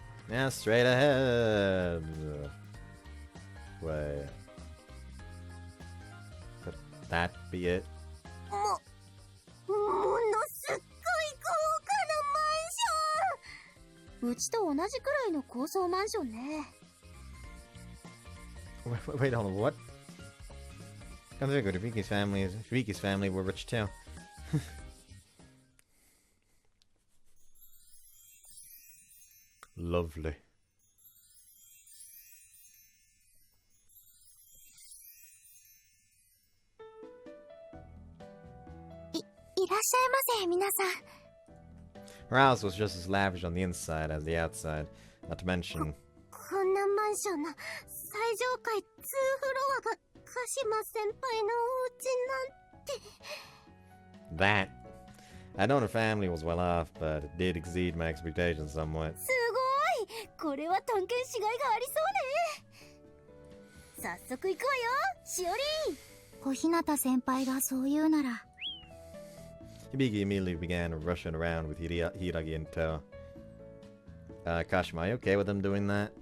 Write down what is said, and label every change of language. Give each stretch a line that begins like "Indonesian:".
English: Yeah, straight ahead. Wait. Could that be it?
Japanese: ものすっごい豪華なマンションうちと同じくらいの高層マンションね
English: Wait, hold on, what? Come figure, Riki's family were rich too. Lovely.
Japanese: いらっしゃいませ皆さん
English: Her house was just as lavish on the inside as the outside. Not to mention...
Japanese: こんなマンションの最上階2フロアが鹿島先輩のお家なんて
English: That. I know her family was well off, but it did exceed my expectations somewhat.
Japanese: すごいこれは探検しがいがありそうね早速行くわよしおり小日向先輩がそう言うなら
English: Hibiki immediately began rushing around with Hiragi in tow. Kashima, are you okay with them doing that?